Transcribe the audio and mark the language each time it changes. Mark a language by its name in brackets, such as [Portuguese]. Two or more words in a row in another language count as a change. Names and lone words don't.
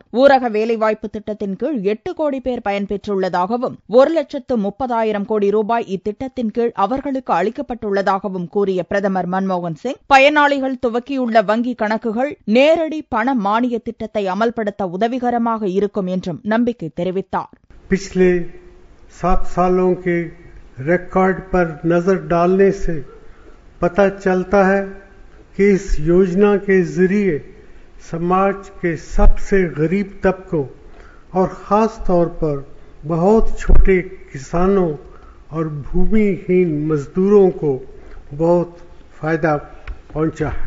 [Tamil] ஊரக வேலைவாய்ப்பு திட்டத்தின் கீழ் 8 கோடி பேர் பயன்பெற்றுள்ளதாகவும் 1,30,000 கோடி ரூபாய் இத்திட்டத்தின் கீழ் அவர்களுக்கு அளிக்கப்பட்டுள்ளதாகவும் கூறிய பிரதமர் மன்மோகன் சிங், பயனாளிகள் துவக்கியுள்ள வங்கிக் கணக்குகள் நேரடி பண மானிய திட்டத்தை அமல்படுத்த உதவிகரமாக இருக்கும் என்றும் நம்பிக்கை தெரிவித்தார். [Hindi] पिछले 7 सालों के रिकॉर्ड पर नजर डालने से पता चलता है कि इस योजना के जरिए समाज के सबसे गरीब तबकों और खास तौर पर बहुत छोटे किसानों और भूमिहीन मजदूरों को बहुत फायदा पहुंचा है.